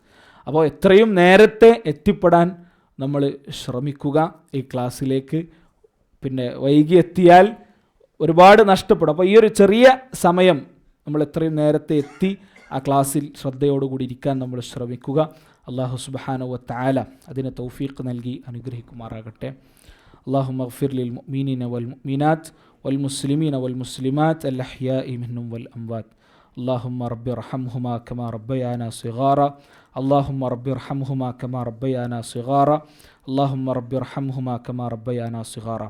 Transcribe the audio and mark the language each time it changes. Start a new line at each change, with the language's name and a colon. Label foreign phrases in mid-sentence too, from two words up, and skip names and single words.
Malayalam: അപ്പോൾ എത്രയും നേരത്തെ എത്തിപ്പെടാൻ നമ്മൾ ശ്രമിക്കുക ഈ ക്ലാസ്സിലേക്ക്. പിന്നെ വൈകി എത്തിയാൽ ഒരുപാട് നഷ്ടപ്പെടും. അപ്പോൾ ഈ ഒരു ചെറിയ സമയം നമ്മൾ എത്രയും നേരത്തെ എത്തി ആ ക്ലാസ്സിൽ ശ്രദ്ധയോടുകൂടി ഇരിക്കാൻ നമ്മൾ ശ്രമിക്കുക.
Arabic: الله سبحانه وتعالى
Malayalam: അതിന് തൗഫീഖ് നൽകി അനുഗ്രഹിക്കുമാറാകട്ടെ.
Arabic: اللهم اغفر للمؤمنين والمؤمنات والمسلمين والمسلمات الأحياء منهم والأموات. اللهم رب ارحمهما كما ربيانا صغارا. اللهم رب ارحمهما كما ربيانا صغارا. اللهم رب ارحمهما كما ربيانا صغارا.